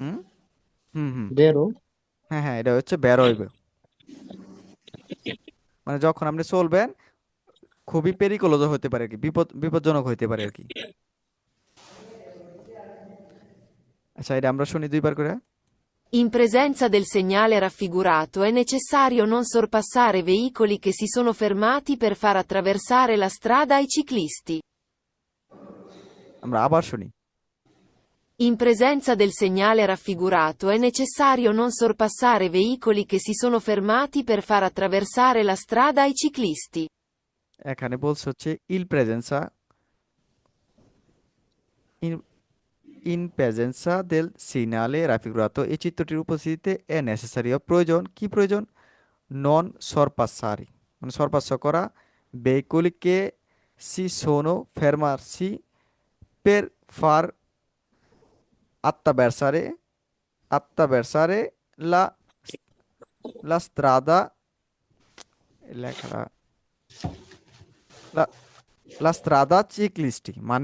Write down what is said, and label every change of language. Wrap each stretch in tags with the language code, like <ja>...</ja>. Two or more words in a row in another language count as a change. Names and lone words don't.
<bn>হুম হুম হুম বেরো। হ্যাঁ হ্যাঁ, এটা হচ্ছে বের হইবে, মানে যখন আপনি চলবেন খুবই পেরিকোলজ হতে পারে আর কি, বিপজ্জনক হইতে পারে আর কি। আচ্ছা, এটা আমরা শুনি দুইবার করে।</bn> <it>In presenza del segnale raffigurato è necessario non sorpassare veicoli che si sono fermati per far attraversare la strada ai ciclisti.</it> <bn>আমরা আবার শুনি।</bn> <it>In presenza del segnale raffigurato è necessario non sorpassare veicoli che si sono fermati per far attraversare la strada ai ciclisti.</it> <bn>এখানে বলছে হচ্ছে</bn> <it>il presenza, in in presenza del segnale raffigurato,</it> <bn>এই চিত্রটির উপস্থিতিতে</bn> <it>è necessario</it> <bn>প্রয়োজন, কি প্রয়োজন,</bn> <it>non sorpassare</it> <bn>মানে সরপাস করা,</bn> <it>veicoliche si sono fermarsi per far attraversare attraversare la la strada,</it> <bn>লেখাটা</bn> <it>la la strada ciclisti,</it> <bn>মানে</bn>